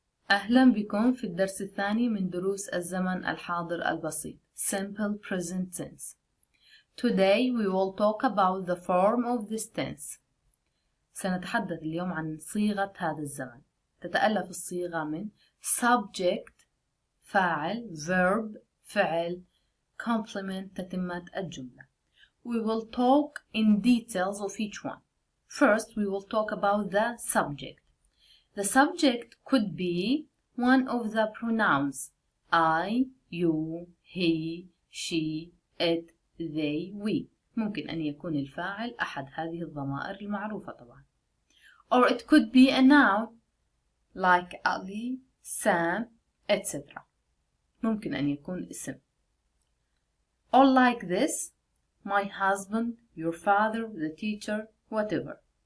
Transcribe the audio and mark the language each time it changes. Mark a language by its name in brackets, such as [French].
[Arabic] أهلا بكم في الدرس الثاني من دروس الزمن الحاضر البسيط Simple Present Tense. [English] Today we will talk about the form of this tense. [Arabic] سنتحدث اليوم عن صيغة هذا الزمن. تتألف الصيغة من subject فاعل verb فعل complement تتمة الجملة. [English] We will talk in details of each one. First we will talk about the subject. The subject could be one of the pronouns I, you, he, she, it, they, we. [Arabic] ممكن أن يكون الفاعل أحد هذه الضمائر المعروفة طبعا. [English] Or it could be a noun like Ali, Sam, etc. [Arabic] ممكن أن يكون اسم. [English] Or like this, my husband, your father, the teacher, whatever.